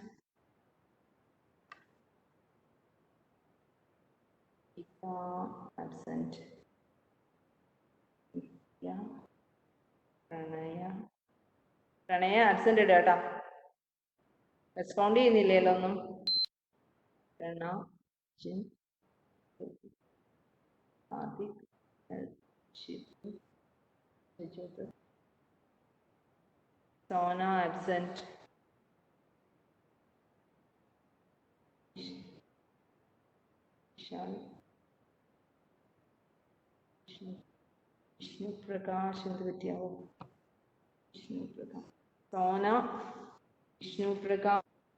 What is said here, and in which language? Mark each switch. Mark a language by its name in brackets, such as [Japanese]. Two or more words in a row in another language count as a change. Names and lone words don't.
[English] absent, yeah, Pranaya, Pranaya absent data. [Malayalam] Respond ചെയ്യുന്നില്ലല്ലോ ഒന്നും. [English] Prana, Jin, Adik, Shitu, Vijay, Sona absent. [Malayalam] Vishal, Vishnu Prakash എന്ത് പറ്റിയാവോ? Vishnu Prakash. Sona, Vishnu Prakash.